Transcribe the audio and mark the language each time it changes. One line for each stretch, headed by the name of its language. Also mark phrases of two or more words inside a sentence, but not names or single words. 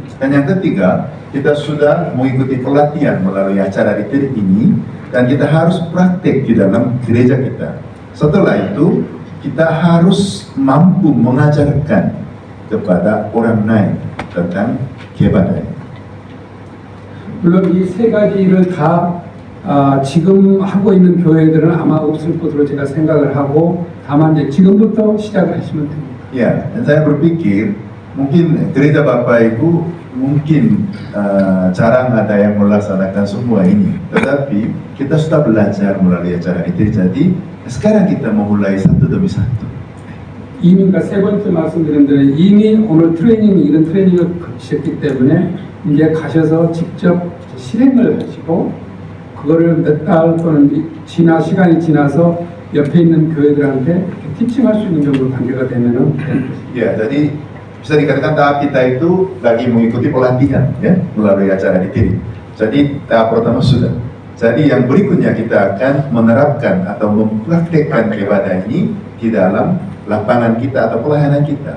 Indonesian: Dan yang ketiga, kita sudah mengikuti pelatihan melalui acara retreat ini dan kita harus praktek di dalam gereja kita. Setelah itu, kita harus mampu mengajarkan kepada orang lain tentang kebahagiaan.
Korean: 물론 이 세 가지를 다 지금 하고 있는 교회들은 아마 없을 것으로 제가 생각을 하고 다만 이제 지금부터 시작을 하시면 됩니다.
Indonesian: Ya, dan saya berpikir mungkin gereja Bapak Ibu mungkin jarang ada yang melaksanakan semua ini, tetapi kita sudah belajar melalui acara itu, jadi sekarang kita memulai satu demi satu.
Korean: 이미 세 번째 말씀드린 대로 이미 오늘 이런 트레이닝을 거치셨기 때문에 이제 가셔서 직접 실행을 하시고 그거를 몇 달 또는 시간이 지나서 옆에 있는 교회들한테 티칭할 수 있는 정도 단계가 되면은
Indonesian: Ya, jadi bisa dikatakan tahap kita itu lagi mengikuti pelatihan ya melalui acara retreat. Jadi tahap pertama sudah. Jadi yang berikutnya kita akan menerapkan atau mempraktekkan ibadah ini di dalam lapangan kita atau pelayanan kita.